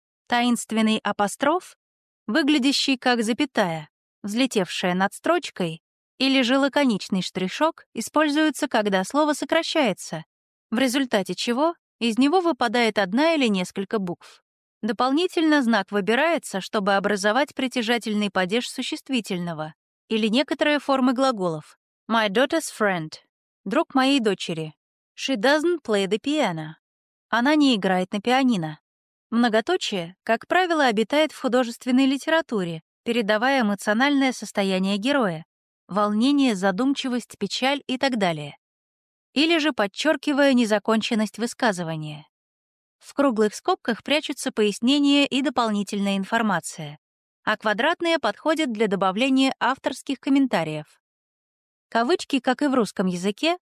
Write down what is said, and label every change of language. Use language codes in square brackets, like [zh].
[ru] Таинственный апостроф, выглядящий как запятая, взлетевшая над строчкой, или же лаконичный штришок используется, когда слово сокращается, в результате чего из него выпадает одна или несколько букв. Дополнительно знак выбирается, чтобы образовать притяжательный падеж существительного или некоторые формы глаголов. [en] My daughter's friend. [ru] Друг моей дочери. [en] She doesn't play the piano. [ru] Она не играет на пианино. Многоточие, как правило, обитает в художественной литературе, передавая эмоциональное состояние героя — волнение, задумчивость, печаль и так далее. Или же подчеркивая незаконченность высказывания. В круглых скобках прячутся пояснения и дополнительная информация, а квадратные подходят для добавления авторских комментариев. Кавычки, как и в русском языке,